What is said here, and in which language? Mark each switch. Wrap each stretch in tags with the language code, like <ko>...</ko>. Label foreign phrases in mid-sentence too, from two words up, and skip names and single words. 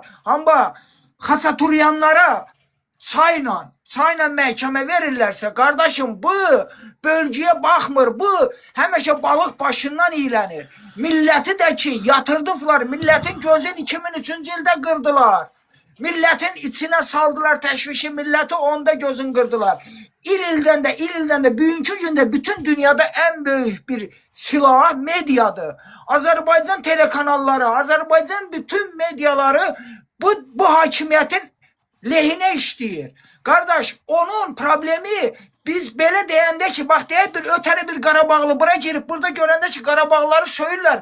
<az>Amma Xaçaturyanlara çayla məhkəmə verirlərsə, qardaşım, bu bölgəyə baxmır, bu həmişə balıq başından iylənir. Milləti də ki, yatırdıflar, millətin gözün 2003-cü ildə qırdılar. Milletin içine saldılar təşvişi, milleti onda gözün kırdılar. İl ildən də bugünkü gündə bütün dünyada</az> <tr>en büyük bir silah medyadır.</tr> <az>Azərbaycan telekanalları, Azərbaycan bütün medyaları bu hakimiyetin lehine işləyir. Kardeş, onun problemi biz belə deyəndə ki, bax deyək bir ötəri bir Qarabağlı bura girib burada görəndə ki, Qarabağlıları söyürlər.</az>